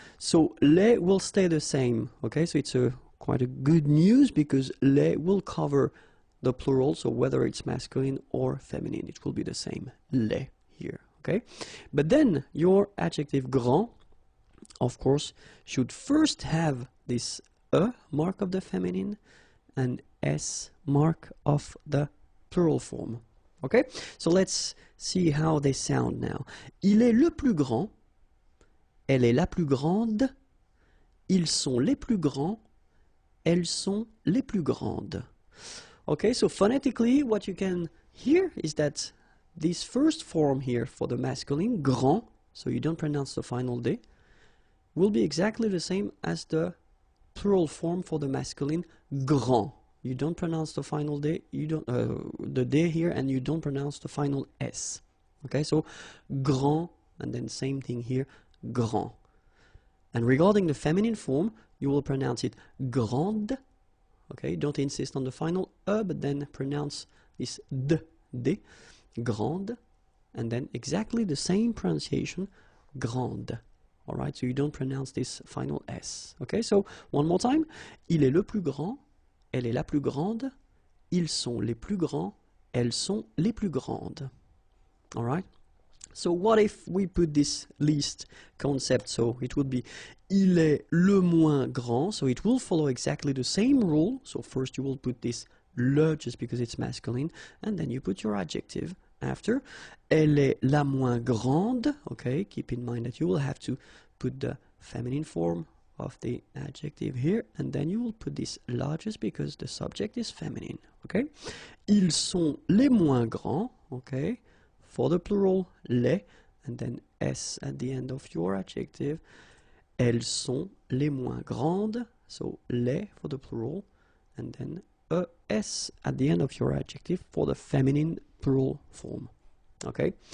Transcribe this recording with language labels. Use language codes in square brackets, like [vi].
[en] So les will stay the same, okay? So it's quite a good news because les will cover the plural, so whether it's masculine or feminine, it will be the same, les here, okay? But then your adjective grand, of course, should first have this mark of the feminine and S mark of the plural form. Okay, so let's see how they sound now. [fr] Il est le plus grand, elle est la plus grande, ils sont les plus grands, elles sont les plus grandes. [en] Okay, so phonetically what you can hear is that this first form here for the masculine, grand, so you don't pronounce the final D, will be exactly the same as the plural form for the masculine, grand. You don't pronounce the final D, you don't the D here, and you don't pronounce the final S. Okay, so grand, and then same thing here, grand. And regarding the feminine form, you will pronounce it grande. Okay, don't insist on the final but then pronounce this D, grande, and then exactly the same pronunciation, grande. All right, so you don't pronounce this final S. Okay, so one more time. [fr] Il est le plus grand, elle est la plus grande, ils sont les plus grands, elles sont les plus grandes. [en] All right? So what if we put this least concept? So it would be [fr] il est le moins grand, [en] so it will follow exactly the same rule. So first you will put this le just because it's masculine, and then you put your adjective after. [fr] Elle est la moins grande, okay? [en] Keep in mind that you will have to put the feminine form of the adjective here, and then you will put this largest because the subject is feminine, okay? [fr] Ils sont les moins grands, okay? [en] For the plural, les, and then S at the end of your adjective. [fr] Elles sont les moins grandes, [en] so les for the plural, and then S at the end of your adjective for the feminine plural form, okay?